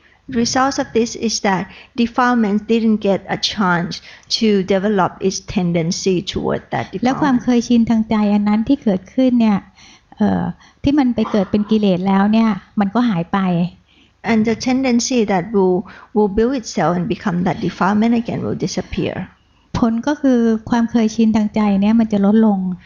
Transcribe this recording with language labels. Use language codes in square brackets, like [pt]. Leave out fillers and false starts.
[en] The result of this is that defilement didn't get a chance to develop its tendency toward that defilement. [th] แล้วความเคยชินทางใจอันนั้นที่เกิดขึ้นเนี่ยที่มันไปเกิดเป็นกิเลสแล้วเนี่ยมันก็หายไป [en] And the tendency that will build itself and become that defilement again will disappear. [th] ผลก็คือความเคยชินทางใจเนี่ยมันจะลดลง